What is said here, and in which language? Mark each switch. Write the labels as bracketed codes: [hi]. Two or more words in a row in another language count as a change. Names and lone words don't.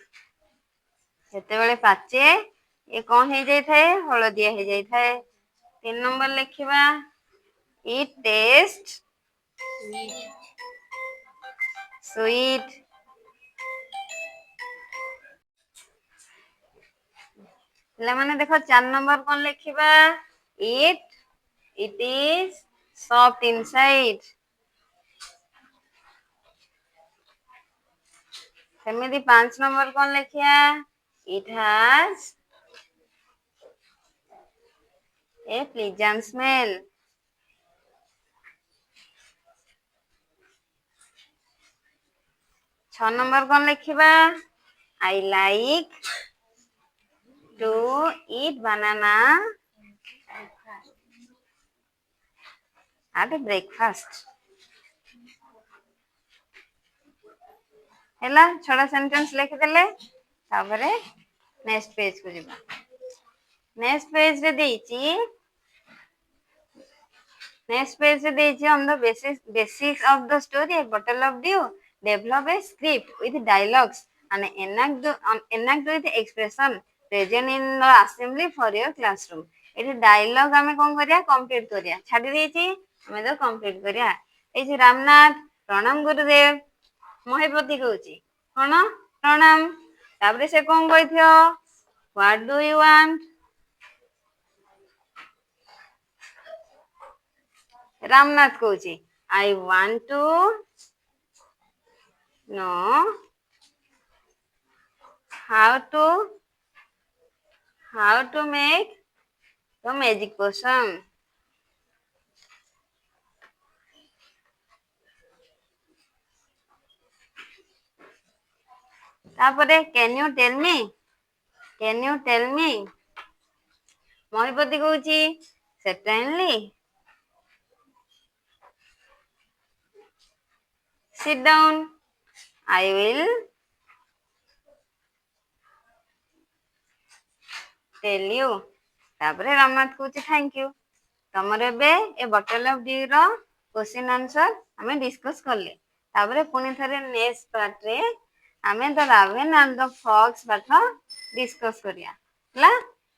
[or] ଯେତେବେଳେ ପାଚେ ଏ କଣ ହେଇଯାଇଥାଏ? ହଳଦିଆ ହେଇଯାଇଥାଏ। 3 number ଲେଖିବା [en] it tastes sweet। [or] ପିଲାମାନେ ଦେଖ 4 number କଣ ଲେଖିବା? [en] it is soft inside। [or] ସେମିତି 5 number କଣ ଲେଖିବା? [en] it has a pleasant smell। [or] 6 number କଣ ଲେଖିବା? [en] I like to eat banana at breakfast। [or] ହେଲା 6ଟା ସେଣ୍ଟେନ୍ସ ଲେଖିଦେଲେ। ତାପରେ [en] next page [or] କୁ ଯିବା। [en] next page [or] ରେ ଦେଇଛି [en] on the basics of the story a bottle of dew develop a script with dialogues and enact with expression present in the assembly for your classroom। [or] ଏଠି ଡାଇଲଗ ଆମେ କଣ କରିବା? କମ୍ପ୍ଲିଟ କରିବା। ଛାଡି ଦେଇଛି ଆମେ ତ କମ୍ପ୍ଲିଟ କରିବା। ଏଇଠି ରାମନାଥ ପ୍ରଣାମ ଗୁରୁଦେବ। ମହିପତି କହୁଛି କଣ? ପ୍ରଣାମ। ତାପରେ ସେ କଣ କହିଥିବ? [en] what do you want? ରାମନାଥ କହୁଛି I want to know how to make the magic potion। ତାପରେ can you tell me? [or] ମହିପତି କହୁଛି certainly। [en] sit down. I will tell you. [or] ତାପରେ ରମନାଥ କହୁଛି [en] thank you. [or] ତମର ଏବେ ଏ ବଟଲ ଅଫ ଡ୍ୟୁ ର [en] question answer [or] ଆମେ ଡିସ୍କସ୍ କଲେ। ତାପରେ ପୁଣି ଥରେ [en] next part [or] ଆମେ ଦ ରାଭେନ୍ ଆଣ୍ଡ ଦ ଫକ୍ସ ପାଠ ଡିସ୍କସ୍ କରିବା ହେଲା।